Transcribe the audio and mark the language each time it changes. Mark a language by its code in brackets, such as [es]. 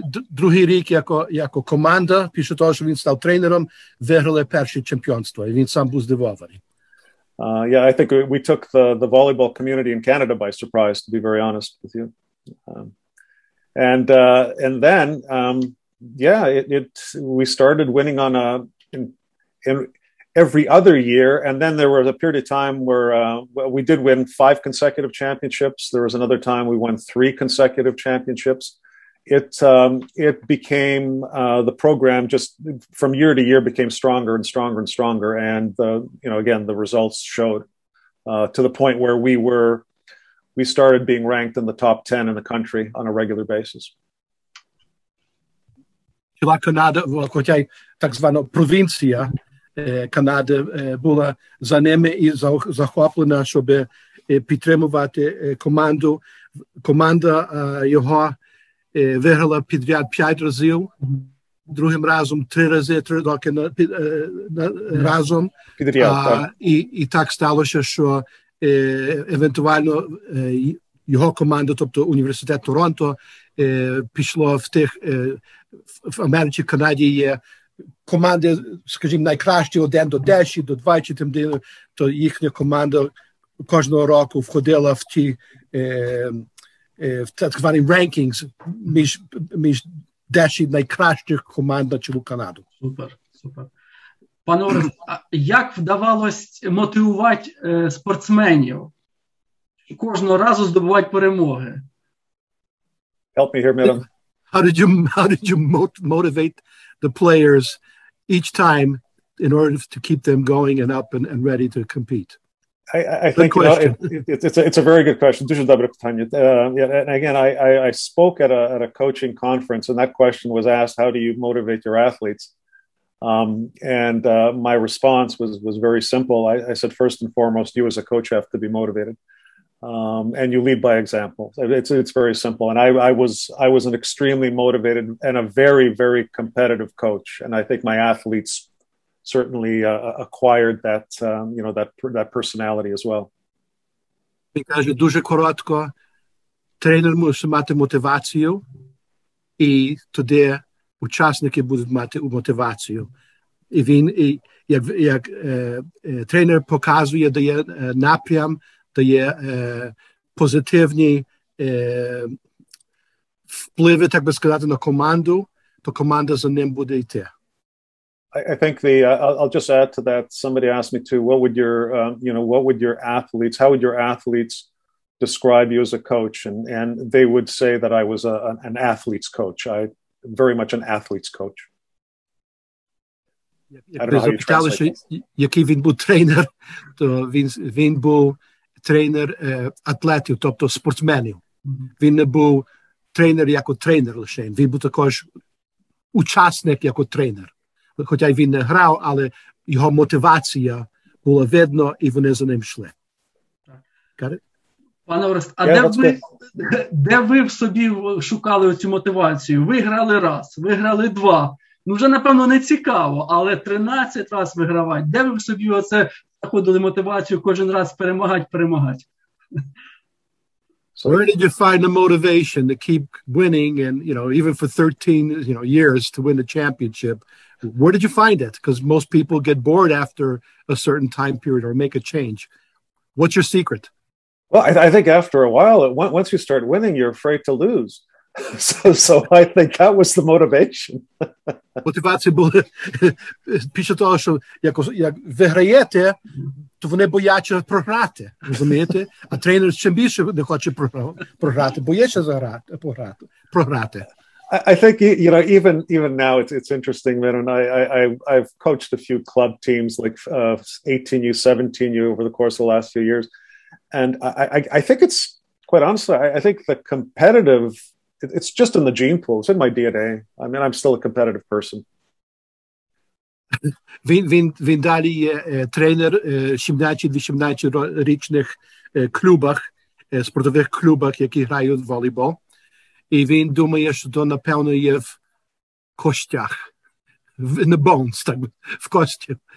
[uk] Другий рік як команда, після того, що він став тренером, виграли перше чемпіонство, і він сам був здивований. [en] Yeah, I think we took the volleyball community in Canada by surprise, to be very honest with you. And then, yeah, we started winning on in every other year. And then there was a period of time where we did win 5 consecutive championships. There was another time we won 3 consecutive championships. It became the program just from year to year became stronger and stronger and stronger, and you know, again, the results showed to the point where we started being ranked in the top 10 in the country on a regular basis. [uk] Ціла Канада, хоча й так звана провінція Канади була за ними і захоплена, щоб підтримувати команду. Команда його виграла підряд 5 разів, другим разом 3 рази, 3 роки разом. І так сталося, що евентуально його команда, тобто університет Торонто, пішло в тих, в Америці, Канаді є команди, скажімо, найкращі 1 до 10, до 20, то їхня команда кожного року входила в ті в так звані rankings між 10 найкращих команд на цілу Канаду. Супер, супер. Пане Орест, як вдавалось мотивувати спортсменів, кожного разу здобувати перемоги. [en] Help me here, Miram. How did you motivate the players each time in order to keep them going and up and ready to compete? I think it's a very good question. And again, I spoke at a coaching conference, and that question was asked: how do you motivate your athletes? And my response was very simple. I said, first and foremost, you as a coach have to be motivated, and you lead by example. It's very simple. And I was an extremely motivated and a very, very competitive coach, and I think my athletes certainly acquired that that personality as well. [uk] Він каже дуже коротко: тренер мусить мати мотивацію, і тоді учасники будуть мати мотивацію. І він, як тренер показує, дає напрям, дає позитивні впливи, так би сказати, на команду, то команда за ним буде йти. [en] I think I'll just add to that. Somebody asked me too, what would your athletes, how would your athletes describe you as a coach? And they would say that I was an athlete's coach. Very much an athlete's coach. I don't know how you translate that. [uk] Який він був тренер, то він був тренер атлетів, тобто спортсменів. Він не був тренер як тренер лише. Він був також учасник як тренер. Хоча він не грав, але його мотивація була видно, і вони за ним йшли. Пане Орест, а де ви в собі шукали цю мотивацію? Ви грали раз, ви грали два. Ну, вже, напевно, не цікаво, але 13 раз вигравати. Де ви в собі оце знаходили мотивацію кожен раз перемагати? [en] Where did you find the motivation to keep winning and, even for 13, years to win the championship? Where did you find it? Because most people get bored after a certain time period or make a change. What's your secret? Well, I think after a while, once you start winning, you're afraid to lose. So I think that was the motivation. [uk] Мотивація була після того, що як виграєте, то вони бояться програти, розумієте? А тренер чим більше не хоче програти, боїться програти. [en] I think even now it's interesting, man. And I've coached a few club teams like 18U, 17U over the course of the last few years, and I think it's quite honestly, I think the competitive, it's just in the gene pool. It's in my DNA. I mean, I'm still a competitive person. [uk] Він далі є тренер 17-18-річних клубах, спортових клубах, які грають в волейбол. І він думає, що то, напевно, є в костях. [en] In the bones, [uk] так, в кості.